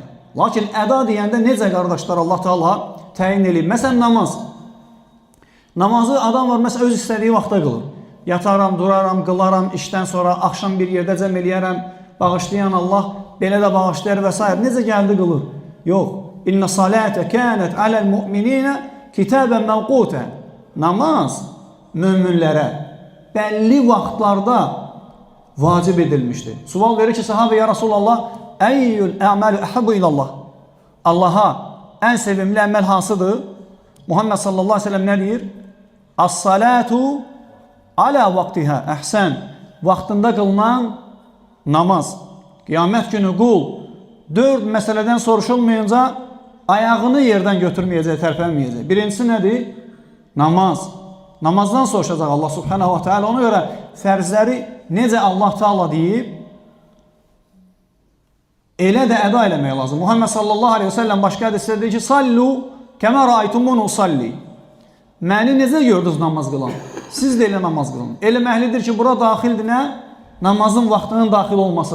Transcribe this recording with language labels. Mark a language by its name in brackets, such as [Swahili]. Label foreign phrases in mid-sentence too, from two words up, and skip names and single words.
[Azerbaijani] Lakin əda deyəndə necə qardaşlar Allah Taala təyin eləyib? Məsələn, namaz. Namazı adam var, məsələn, öz istədiyi vaxtda qılır. Yataram, duraram, qılaram, işdən sonra axşam bir yerdə cəm eləyərəm, bağışlayan Allah belə də bağışlayar və s. Necə gəldi qılır? Yox. [Arabic] إن الصلاة كانت على المؤمنين كتابا موقوتا. [Azerbaijani] Namaz möminlərə bəlli vaxtlarda vacib edilmişdir. Sual verir ki, sahabə [Arabic] يا رسول الله أي العمل أحب إلى الله. [Azerbaijani] Allaha ən sevimli əməl hansıdır? Muhammed [Arabic] صلى الله عليه وسلم [Azerbaijani] nə deyir? [Arabic] الصلاة على وقتها. Əhsən. [Azerbaijani] Vaxtında qılınan namaz. Qiyamət günü qul 4 məsələdən soruşulmayınca ayağını yerdən götürməyəcək, tərpənməyəcək. Birincisi nədir? Namaz. Namazdan soruşacaq [Arabic] الله سبحانه وتعالى. [Azerbaijani] Ona görə fərzləri necə Allah Taala deyib, elə də əda eləmək lazım. Muhammed [Arabic] صلى الله عليه وسلم [Azerbaijani] başqa hədisdə deyir ki, [Arabic] صلوا كما رأيتموني أصلي. [Azerbaijani] Məni necə gördünüz namaz qılan? Siz də elə namaz qılın. Eləməklidir ki, bura daxildir nə? Namazın vaxtının daxil olması.